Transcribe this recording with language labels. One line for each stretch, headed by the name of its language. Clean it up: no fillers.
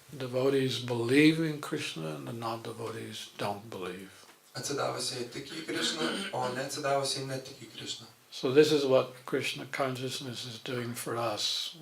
English: Devotees believe in Krishna and the non-devotees don't believe.
Lithuanian: Atsidavusiai tiki į Krishną, o neatsidavusiai netiki į Krishną.
English: So this is what Krishna consciousness is doing for us.